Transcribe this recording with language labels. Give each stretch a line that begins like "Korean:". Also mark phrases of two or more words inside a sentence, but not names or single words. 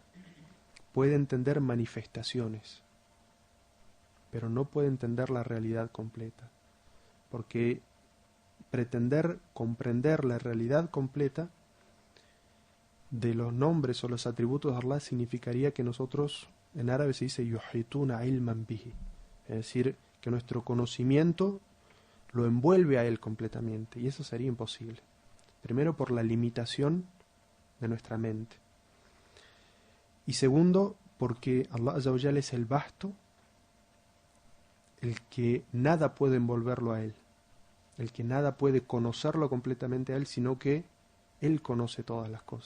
Spanish: Puede entender manifestaciones, pero no puede entender la realidad completa, porque pretender comprender la realidad completa de los nombres o los atributos de Allah significaría que nosotros, en árabe se dice
Arabic: يحيطون علما به,
Spanish: es decir, que nuestro conocimiento lo envuelve a Él completamente, y eso sería imposible. Primero, por la limitación de nuestra mente, y segundo, porque Allah
Arabic: عز وجل
Spanish: es el vasto, el que nada puede envolverlo a Él, el que nada puede conocerlo completamente a Él, sino que Él conoce todas las cosas.